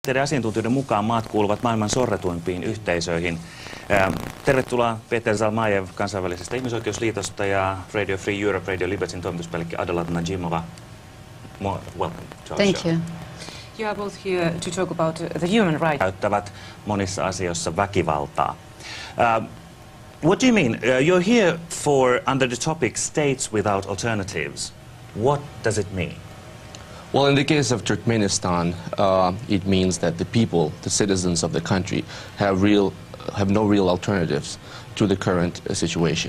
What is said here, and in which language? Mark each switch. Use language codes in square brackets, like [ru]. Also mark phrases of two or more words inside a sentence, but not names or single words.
[fi] Teidän asiantuntijoiden mukaan maat kuuluvat maailman sorretuimpiin yhteisöihin. Tervetuloa Peter Zalmajev kansainvälisestä ihmisoikeusliitosta ja [en] Radio Free Europe, Radio Libertyn [fi] toimituspäällikkö Adalat Najimova. [en] Welcome to our Thank show. you. You are both here to talk about the human rights. [fi] Käyttävät monissa asioissa väkivaltaa. [en] What do you mean? You're here for under the topic States Without Alternatives. What does it mean? Well, in the case of Turkmenistan, it means that the people, the citizens of the country, have no real alternatives to the current situation.